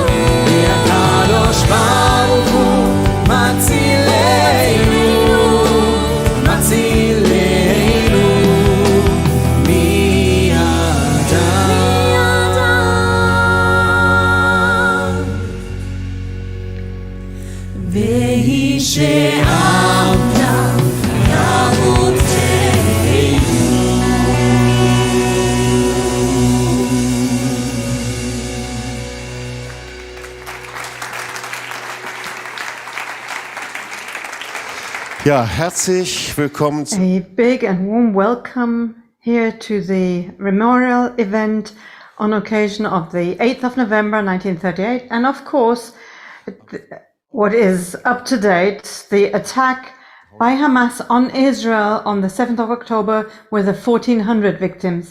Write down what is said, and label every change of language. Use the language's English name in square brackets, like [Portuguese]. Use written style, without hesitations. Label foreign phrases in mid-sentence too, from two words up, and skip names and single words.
[Hebrew] והקדוש ברוך הוא מצילנו, מצילנו מידם. והיא שעמדה [German] Ja, herzlich willkommen zu [English] A big and warm welcome here to the memorial event on occasion of the 8th of November 1938, and of course what is up to date, the attack by Hamas on Israel on the 7th of October with the 1,400 victims.